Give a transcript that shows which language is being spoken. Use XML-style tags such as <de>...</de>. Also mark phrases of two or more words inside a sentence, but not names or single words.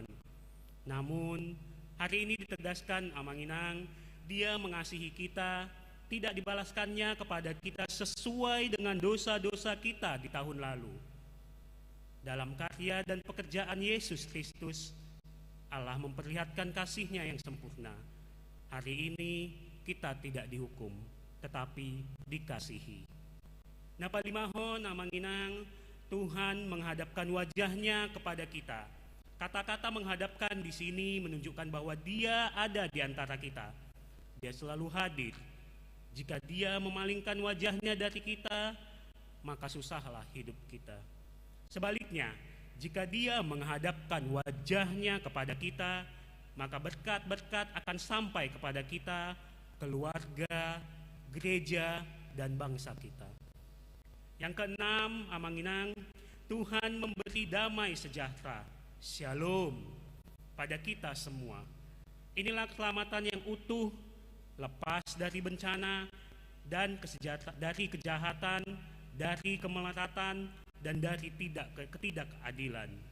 <id>Namun, hari ini ditegaskan Amanginang, Dia mengasihi kita, tidak dibalaskannya kepada kita sesuai dengan dosa-dosa kita di tahun lalu. Dalam karya dan pekerjaan Yesus Kristus, Allah memperlihatkan kasih-Nya yang sempurna. Hari ini kita tidak dihukum, tetapi dikasihi.</id> <bbc>Napalimahon amang inang,</bbc> <id>Tuhan menghadapkan wajahnya kepada kita. Kata-kata menghadapkan di sini menunjukkan bahwa Dia ada di antara kita. Dia selalu hadir. Jika Dia memalingkan wajahnya dari kita, maka susahlah hidup kita. Sebaliknya, jika Dia menghadapkan wajahnya kepada kita, maka berkat-berkat akan sampai kepada kita, keluarga, gereja, dan bangsa kita. Yang keenam,</id> <bbc>amang inang,</bbc> <id>Tuhan memberi damai sejahtera, shalom, pada kita semua. Inilah keselamatan yang utuh, lepas dari bencana dan dari kejahatan, dari kemelaratan, dan dari ketidakadilan.</id>